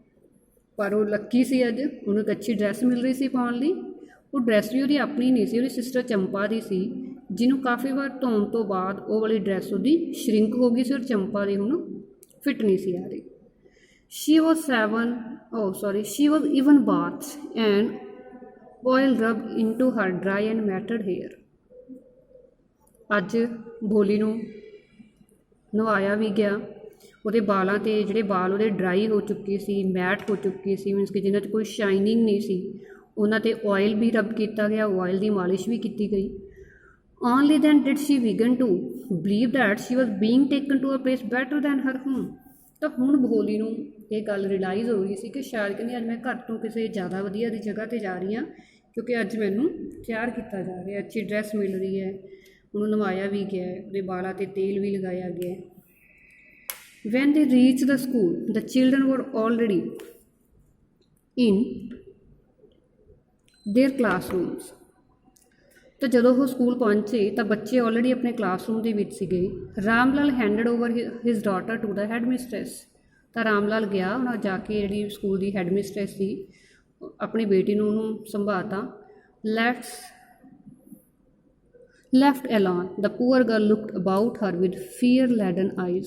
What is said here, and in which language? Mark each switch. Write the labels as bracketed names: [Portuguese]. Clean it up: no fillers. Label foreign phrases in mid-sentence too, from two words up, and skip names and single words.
[Punjabi] ਪਰ ਉਹ ਲੱਕੀ ਸੀ, ਅੱਜ ਉਹਨੂੰ ਇੱਕ ਅੱਛੀ ਡਰੈਸ ਮਿਲ ਰਹੀ ਸੀ ਪਾਉਣ ਲਈ। ਉਹ ਡਰੈਸ ਵੀ ਉਹਦੀ ਆਪਣੀ ਨਹੀਂ ਸੀ, ਉਹਦੀ ਸਿਸਟਰ ਚੰਪਾ ਦੀ ਸੀ, ਜਿਹਨੂੰ ਕਾਫੀ ਵਾਰ ਧੋਣ ਤੋਂ ਬਾਅਦ ਉਹ ਵਾਲੀ ਡਰੈਸ ਉਹਦੀ ਸ਼ਰਿੰਕ ਹੋ ਗਈ ਸੀ ਔਰ ਚੰਪਾ ਦੀ ਹੁਣ ਫਿੱਟ ਨਹੀਂ ਸੀ ਆ ਰਹੀ। [English] she was even bath and oil rubbed into her dry and matted hair। [Punjabi] ਅੱਜ ਭੋਲੀ ਨੂੰ ਨਵਾਇਆ ਵੀ ਗਿਆ, ਉਹਦੇ ਬਾਲਾਂ 'ਤੇ ਜਿਹੜੇ ਬਾਲ ਉਹਦੇ ਡਰਾਈ ਹੋ ਚੁੱਕੇ ਸੀ, ਮੈਟ ਹੋ ਚੁੱਕੇ ਸੀ, ਮੀਨਸ ਕਿ ਜਿਨ੍ਹਾਂ 'ਚ ਕੋਈ ਸ਼ਾਈਨਿੰਗ ਨਹੀਂ ਸੀ, ਉਹਨਾਂ 'ਤੇ ਆਇਲ ਵੀ ਰਬ ਕੀਤਾ ਗਿਆ, ਆਇਲ ਦੀ ਮਾਲਿਸ਼ ਵੀ ਕੀਤੀ ਗਈ। [English] only then did she begin to believe that she was being taken to a place better than her home. [Punjabi] ਤਾਂ ਹੁਣ ਭੋਲੀ ਨੂੰ ਇਹ ਗੱਲ ਰਿਅਲਾਈਜ਼ ਹੋ ਰਹੀ ਸੀ ਕਿ ਸ਼ਾਇਦ ਕਹਿੰਦੀ ਅੱਜ ਮੈਂ ਘਰ ਤੋਂ ਕਿਸੇ ਜ਼ਿਆਦਾ ਵਧੀਆ ਦੀ ਜਗ੍ਹਾ 'ਤੇ ਜਾ ਰਹੀ ਹਾਂ, ਕਿਉਂਕਿ ਅੱਜ ਮੈਨੂੰ ਤਿਆਰ ਕੀਤਾ ਜਾ ਰਿਹਾ, ਅੱਛੀ ਡਰੈਸ ਮਿਲ ਰਹੀ ਹੈ, ਉਹਨੂੰ ਨਵਾਇਆ ਵੀ ਗਿਆ ਹੈ, ਉਹਦੇ ਬਾਲਾਂ 'ਤੇ ਤੇਲ ਵੀ ਲਗਾਇਆ ਗਿਆ ਹੈ। [English] When they reached the school, the children were already in their classrooms। [Punjabi] ਤਾਂ ਜਦੋਂ ਉਹ ਸਕੂਲ ਪਹੁੰਚੇ ਤਾਂ ਬੱਚੇ ਆਲਰੇਡੀ ਆਪਣੇ ਕਲਾਸਰੂਮ ਦੇ ਵਿੱਚ ਸੀਗੇ। [English] Ram Lal handed over his daughter to the head mistress. [Punjabi] ਤਾਂ ਰਾਮ ਲਾਲ ਗਿਆ, ਉਹਨਾਂ ਜਾ ਕੇ ਜਿਹੜੀ ਸਕੂਲ ਦੀ ਹੈਡ ਮਿਸਟਰੈਸ ਸੀ, ਆਪਣੀ ਬੇਟੀ ਨੂੰ ਉਹਨੂੰ ਸੰਭਾਲਤਾ। [English] left alone the poor girl looked about her with fear laden eyes.